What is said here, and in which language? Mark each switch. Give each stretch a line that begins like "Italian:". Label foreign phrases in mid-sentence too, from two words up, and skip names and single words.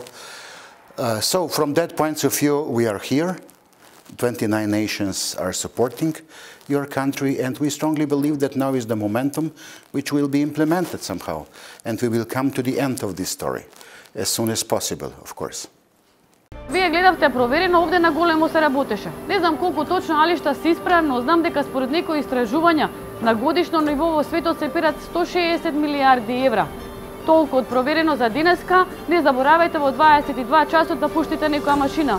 English: So from that point of view, we are here. 29 nations are supporting your country, and we strongly believe that now is the momentum which will be implemented somehow, and we will come to the end of this story as soon as possible, of course.
Macedonian: Вие гледавте Проверено, овде на големо се работеше. Не знам колку точно алишта се исправно, но знам дека според некои истражувања на годишно ниво во светот се пират 160 милиарди евра. Толку од Проверено за денеска. Не заборавајте во 22 часот да пуштите некоја машина.